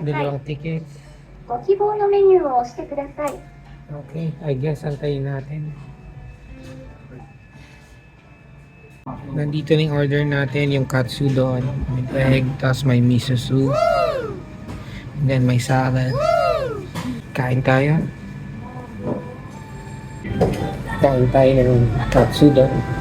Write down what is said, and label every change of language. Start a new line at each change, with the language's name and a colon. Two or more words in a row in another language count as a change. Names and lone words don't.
Filipino: dalawang tickets.
Japanese: ご希望のメニューを押してください。
English: Okay, I guess
Filipino: antayin natin. Nandito na yung order natin, yung katsudon, may egg, tapos may miso soup, and then may salad. Kain tayo. Kain tayo ng katsudon.